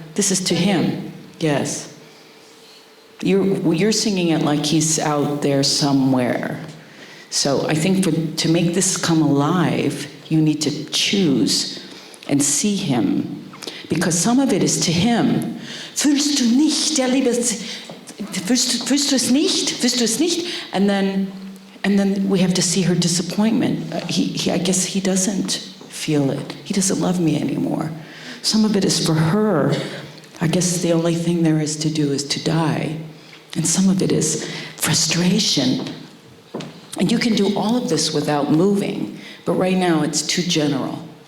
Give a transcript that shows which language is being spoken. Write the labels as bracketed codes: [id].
[en] This is to him, yes. You're singing it like he's out there somewhere. So I think to make this come alive, you need to choose and see him. Because some of it is to him. [de] Fühlst du nicht, der Liebe, fühlst du es nicht? Fühlst du es nicht? [en] And then we have to see her disappointment. I guess he doesn't feel it. He doesn't love me anymore. Some of it is for her. I guess the only thing there is to do is to die. And some of it is frustration. And you can do all of this without moving, but right now it's too general.